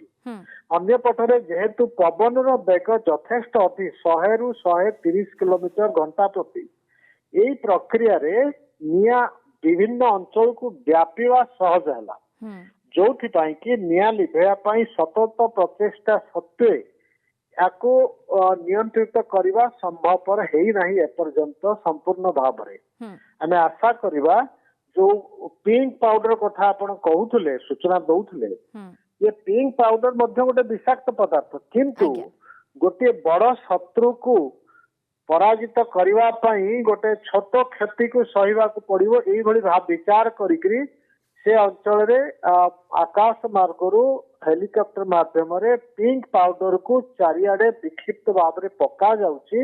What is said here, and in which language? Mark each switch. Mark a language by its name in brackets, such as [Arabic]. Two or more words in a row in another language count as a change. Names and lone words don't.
[Odia] ଅନ୍ୟପଟରେ ଯେହେତୁ ପବନର ବେଗ ଯଥେଷ୍ଟ ଅଧିକ 100ରୁ 130 କିଲୋମିଟର ଘଣ୍ଟା ପ୍ରତି, ଏଇ ପ୍ରକ୍ରିୟାରେ ନିଆଁ ବିଭିନ୍ନ ଅଞ୍ଚଳକୁ ବ୍ୟାପିବା ସହଜ ହେଲା, ଯୋଉଥିପାଇଁ କି ନିଆଁ ଲିଭେଇବା ପାଇଁ ସତତ ପ୍ରଚେଷ୍ଟା ସତ୍ତ୍ୱେ ୟାକୁ ନିୟନ୍ତ୍ରିତ କରିବା ସମ୍ଭବପର ହେଇନାହିଁ ଏପର୍ଯ୍ୟନ୍ତ ସମ୍ପୂର୍ଣ୍ଣ ଭାବରେ। ଆମେ ଆଶା କରିବା ଯୋଉ [English] pink powder [Odia] କଥା ଆପଣ କହୁଥିଲେ, ସୂଚନା ଦଉଥିଲେ, ये [English] pink powder [Odia] ମଧ୍ୟ ଗୋଟେ ବିଷାକ୍ତ ପଦାର୍ଥ, କିନ୍ତୁ ଗୋଟିଏ ବଡ ଶତ୍ରୁକୁ ପରାଜିତ କରିବା ପାଇଁ ଗୋଟେ ଛୋଟ କ୍ଷତିକୁ ସହିବାକୁ ପଡିବ। ଏଇଭଳି ବିଚାର କରିକିରି ସେ ଅଞ୍ଚଳରେ ଆକାଶ ମାର୍ଗରୁ ହେଲିକପ୍ଟର ମାଧ୍ୟମରେ ପିଙ୍କ ପାଉଡରକୁ ଚାରିଆଡେ ବିକ୍ଷିପ୍ତ ଭାବରେ ପକା ଯାଉଛି।